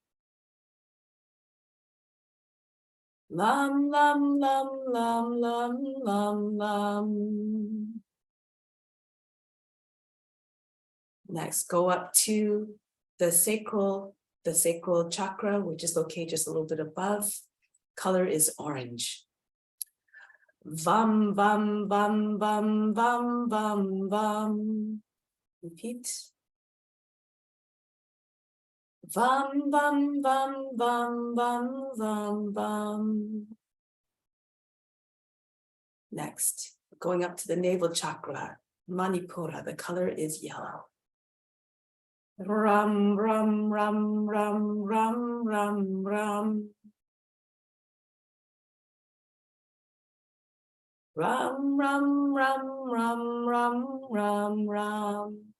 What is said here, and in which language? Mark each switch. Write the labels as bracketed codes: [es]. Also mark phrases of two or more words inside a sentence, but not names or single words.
[sa] Lam, lam, lam, lam, lam, lam, lam. [en] Next, go up to the sacral chakra, which is located just a little bit above. Color is orange. [sa] Vam, vam, vam, vam, vam, vam, vam. [en] Repeat. [sa] Vam, vam, vam, vam, vam, vam, vam. [en] Next, going up to the navel chakra, Manipura, the color is yellow. [sa] Ram, ram, ram, ram, ram, ram, ram. Ram, ram, ram, ram, ram, ram, ram.